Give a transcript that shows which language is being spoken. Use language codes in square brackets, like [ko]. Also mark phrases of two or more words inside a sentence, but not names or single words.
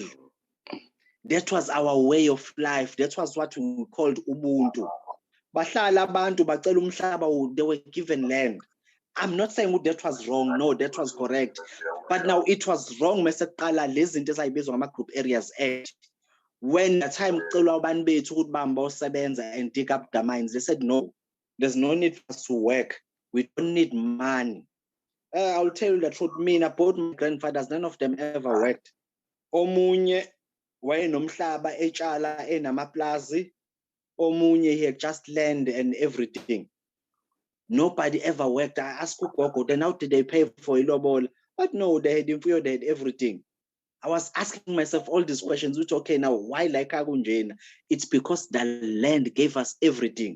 [en] That was our way of life. That was what we called Ubuntu. They were given land. I'm not saying that was wrong. No, that was correct. But now it was wrong. Group areas. When the time [zu] kucelwa abantu bethu ukuthi bamba osebenza [en] and dig up the mines, they said no, there's no need for us to work. We don't need money. I'll tell you the truth, both my grandfathers, none of them ever worked. Omunye wayenomhlaba etshala enamaplazi, omunye he had just land and everything. Nobody ever worked. I asked Gogo, then how did they pay for ilobol? But no, they had everything. I was asking myself all these questions, which, okay, now why like Agunjena? It's because the land gave us everything.